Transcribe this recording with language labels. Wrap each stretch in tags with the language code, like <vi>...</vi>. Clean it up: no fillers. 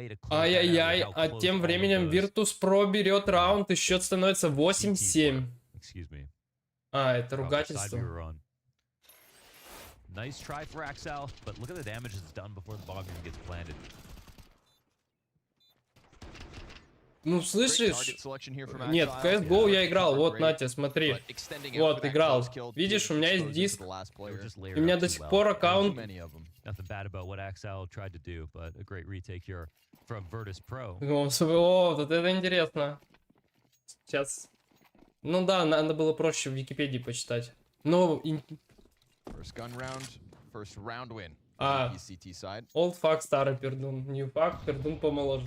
<ru>Ай-яй-яй, а тем временем Virtus.pro берет раунд, и счет становится 8-7. А, это ругательство.</ru> <en>Nice try for Axel, but look at the damage that's done before the bomb even gets planted.</en> <ru>Ну, слышишь? Нет, в CSGO я играл. Вот, Натя, смотри. Вот, играл. Видишь, у меня есть диск. И у меня до сих пор аккаунт... О, вот это интересно. Сейчас... Ну да, надо было проще в Википедии почитать. Но...</ru> <en>First gun round, first round win. CT side. Old fuck,</en> <ru>старый пердун.</ru> <en>New fuck,</en> <ru>пердун помоложе.</ru>